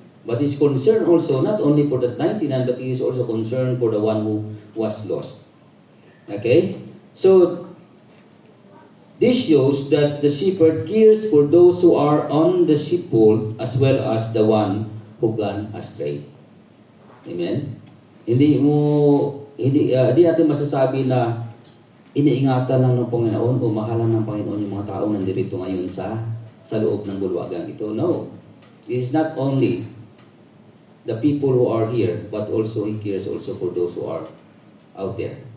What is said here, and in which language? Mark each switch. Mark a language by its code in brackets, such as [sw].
[en] But he's concerned also not only for the 99, but he is also concerned for the one who was lost. Okay? So, this shows that the shepherd cares for those who are on the sheepfold as well as the one who gone astray. Amen? [tl] Hindi natin masasabi na iniingatan lang ng Panginoon o mahalan ng Panginoon yung mga tao nandirito ngayon sa loob ng bulwagan ito. [en] No. It is not only the people who are here, but also He cares also for those who are out there.